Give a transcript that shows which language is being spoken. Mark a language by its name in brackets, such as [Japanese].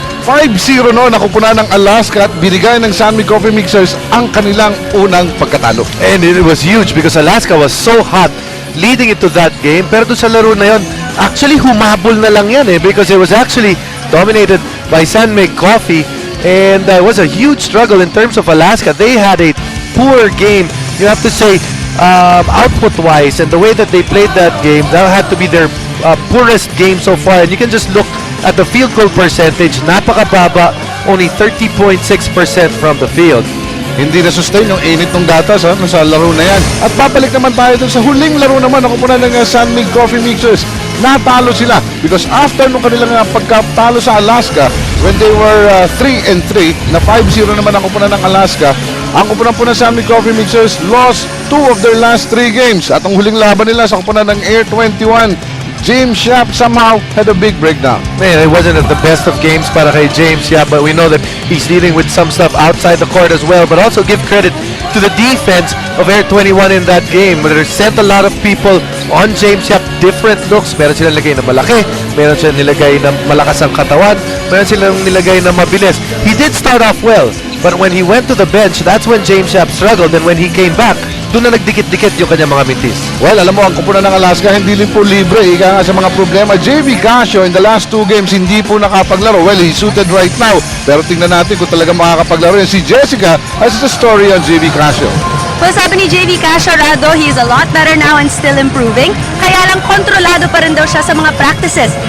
[Filipino] 5-0 no, nakupunan ng Alaska at binigay ng San Mig Coffee Mixers ang kanilang unang pagkatalo. [English] And it was huge because Alaska was so hot leading into that game. [Filipino] Pero doon sa laro na yon, actually humabol na lang yan [English] because it was actually dominated by San Mig Coffee. And it was a huge struggle in terms of Alaska. They had a poor game, you have to say, output-wise, and the way that they played that game, that had to be their poorest game so far. And you can just look at the field goal percentage, [Filipino] napakababa, [English] only 30.6% from the field. [Filipino] Hindi na-sustain yung init ng data sa laro na yan. At babalik naman tayo dun sa huling laro naman na kupunan ng San Mig Coffee Mixers. Natalo sila because after nung kanilang pagkatalo sa Alaska, [English] when they were 3-3, [Filipino] na 5-0 naman ang kupunan ng Alaska, ang kupunan po ng San Mig Coffee Mixers [English] lost 2 of their last 3 games. [Filipino] At ang huling laban nila sa kupunan ng Air 21, James Yap somehow had a big breakdown. [English] Man, it wasn't at the best of games [Filipino] para kay [English] James Yap, but we know that he's dealing with some stuff outside the court as well. But also give credit to the defense of Air 21 in that game. They sent a lot of people on James Yap, different looks. [Filipino] Meron silang nilagay na malaki, meron silang nilagay na malakas ang katawan, meron silang nilagay na mabilis. [English] He did start off well, but when he went to the bench, that's when James Yap struggled. And when he came back, [Filipino] doon na nagdikit-dikit yung kanyang mga mintis. Well, alam mo, ang kupunan ng Alaska hindi rin po libre. Ika nga sa mga problema. JV Casio [English] in the last 2 games [Filipino] hindi po nakapaglaro. [English] Well, he's suited right now. [Filipino] Pero tingnan natin kung talaga makakapaglaro yan. Si Jessica [English] has the story on JV Casio. [Filipino] Well, sabi ni JV Casio, Rado, [English] he's a lot better now and still improving. [Filipino] Kaya lang kontrolado pa rin daw siya sa mga practices.